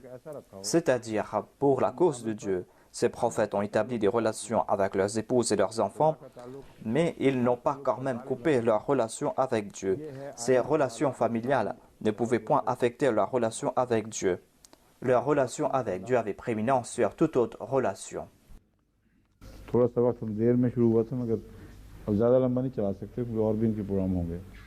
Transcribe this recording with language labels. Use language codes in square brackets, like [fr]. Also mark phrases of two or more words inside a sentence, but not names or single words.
[ur] ایسا رکھا ہو [fr] C'est-à-dire, pour la cause de Dieu, ces prophètes ont établi des relations avec leurs épouses et leurs enfants, mais ils n'ont pas quand même coupé leur relation avec Dieu. Ces relations familiales ne pouvaient point affecter leur relation avec Dieu. Leur relation avec Dieu avait prééminence sur toute autre relation. [ur] تھوڑا سا وقت دیر میں شروع ہوا تھا مگر اب زیادہ لمبا نہیں چلا سکتے کیونکہ اور بھی ان کے پروگرام ہوں گے